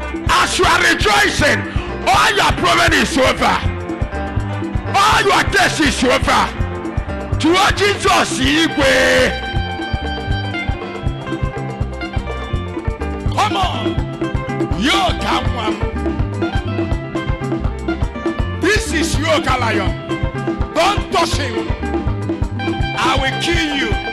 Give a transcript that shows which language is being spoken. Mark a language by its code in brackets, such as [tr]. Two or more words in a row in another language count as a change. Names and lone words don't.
[en] As you are rejoicing, all your problem is over. All your case is over. [ig] Tụọ Jizọs igwe. [en] Come on. Yo, come on. This is yoke lion. Don't touch him. I will kill you.